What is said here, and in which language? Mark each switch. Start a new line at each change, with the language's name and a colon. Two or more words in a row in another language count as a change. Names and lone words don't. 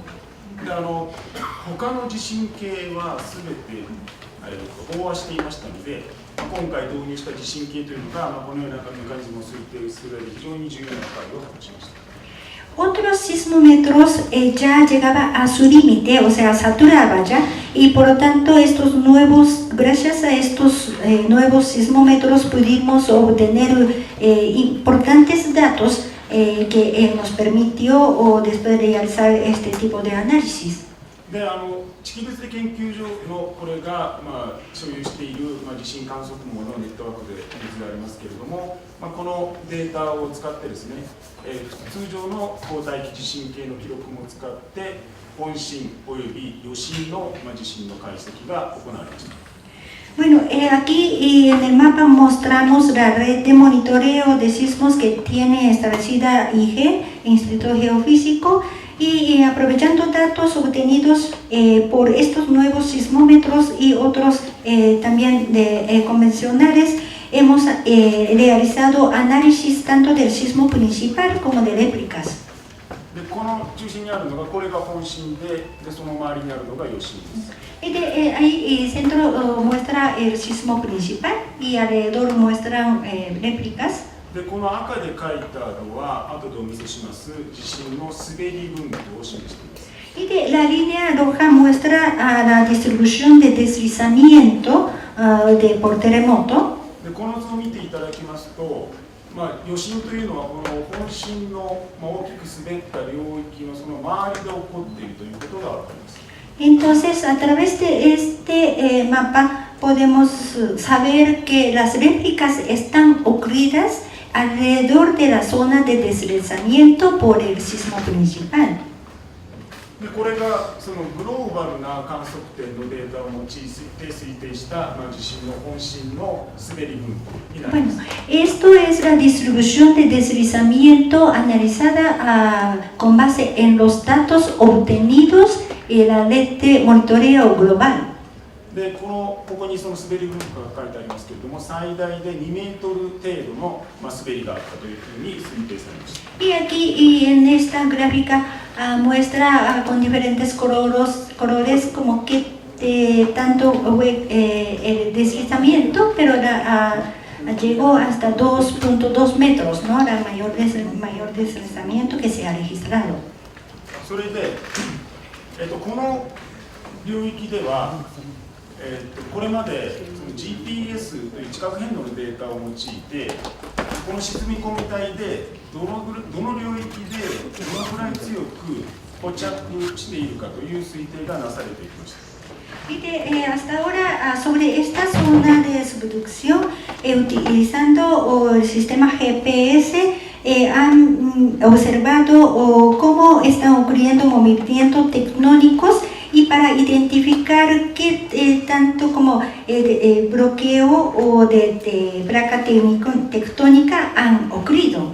Japanese: 他の地震計は全て飽和していましたので、今回導入した地震計というのが、このようなメカニズムを推定する上で非常に重要な役割を果たしました。
Spanish: Otros sismómetros ya llegaba a su límite, o sea, saturaba ya, y por lo tanto gracias a estos nuevos sismómetros pudimos obtener importantes datos que nos permitió después de realizar este tipo de análisis.
Japanese: で地球物理研究所のこれが、所有している、地震観測網のネットワークで水がありますけれども、このデータを使ってですね、通常の交代期地震計の記録も使って本震および余震の、地震の解析が行われました。
Spanish: Bueno, aquí en el mapa mostramos la red de monitoreo de sismos que tiene establecida IG, Instituto Geofísico, y aprovechando datos obtenidos por estos nuevos sismómetros y otros también convencionales, hemos realizado análisis tanto del sismo principal como de réplicas.
Japanese: でこの中心にあるのがこれが本震で、その周りにあるのが余震です。
Spanish: Ahí centro muestra el sismo principal y alrededor muestran réplicas.
Japanese: でこの赤で書いてあるのは後でお見せします地震の滑り分布を示しています。
Spanish: Y la línea roja muestra la distribución de deslizamiento por terremoto.
Japanese: でこの図を見ていただきますと、余震というのはこの本震の大きく滑った領域のその周りで起こっているということが分かります。
Spanish: Entonces, a través de este mapa podemos saber que las réplicas están ocurridas alrededor de la zona de deslizamiento por el sismo principal.
Japanese: でこれがそのグローバルな観測点のデータを用いて推定した地震の本震の滑り分布になります。
Spanish: Bueno, esto es la distribución de deslizamiento analizada con base en los datos obtenidos en la red de monitoreo global.
Japanese: でここにその滑り分布が書いてありますけれども、最大で2メートル程度の滑りがあったというふうに推定されました。
Spanish: Y aquí en esta gráfica muestra con diferentes colores como que tanto el deslizamiento, pero llegó hasta 2.2 metros, ¿no? El mayor deslizamiento que se ha registrado.
Japanese: それで、この領域では、これまでその GPS という地殻変動のデータを用いて、この沈み込み帯でどの領域でどのくらい強く固着しているかという推定がなされていました。
Spanish: Y hasta ahora sobre esta zona de subducción, utilizando el sistema GPS, han observado cómo están ocurriendo movimientos tectónicos y para identificar qué tanto como bloqueo o de placa tectónica han ocurrido.